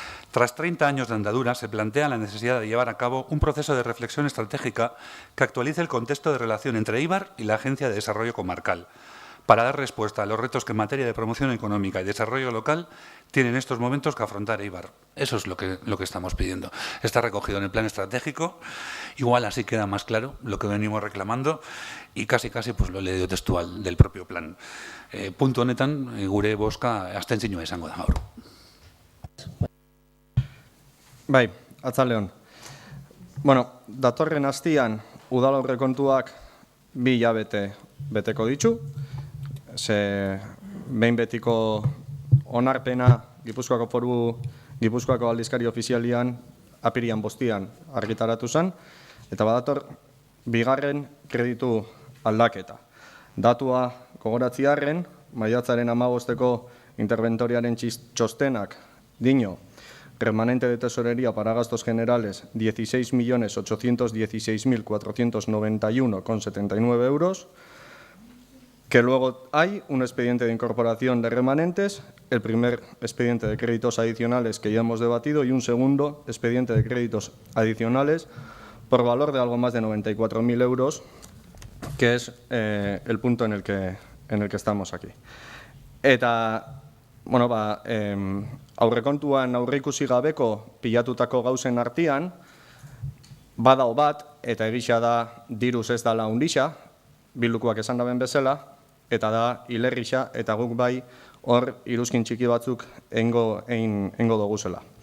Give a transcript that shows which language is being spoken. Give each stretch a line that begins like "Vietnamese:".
Spanish: Tras 30 años de andadura, se plantea la necesidad de llevar a cabo un proceso de reflexión estratégica que actualice el contexto de relación entre Eibar y la Agencia de Desarrollo Comarcal, para dar respuesta a los retos que en materia de promoción económica y desarrollo local tienen en estos momentos que afrontar Eibar. Eso es lo que estamos pidiendo. Está recogido en el plan estratégico, igual así queda más claro lo que venimos reclamando y casi pues lo he leído textual del propio plan.
Basque: Puntu honetan, gure bozka abstentzioa izango da gaur. Bai, atzaleon. Bueno, datorren astian udal aurrekontuak 2 hilabete beteko ditu. Behin betiko onarpena Gipuzkoako aldizkari ofizialian apirian 5 argitaratu zen, eta badator bigarren kreditu aldaketa. Datua gogoratziarren, maiatzaren 15-eko interventoriaren txostenak dino,
Spanish: remanente de tesorería para gastos generales
Basque: 16.816.491,79 euros,
Spanish: que luego hay un expediente de incorporación de remanentes, el primer expediente de créditos adicionales que ya hemos debatido y un segundo expediente de créditos adicionales por valor de algo más de 94.000 euros, que es el punto en el que estamos aquí.
Basque: Eta, bueno, aurrekontuan aurreikusi gabeko pilatutako gauzen artean, badao bat, eta egisa da diruz ez dala undisa, bildukoak esan daben bezala, eta da hilerrisa, eta guk bai hor iruzkin txiki batzuk eingo doguzela.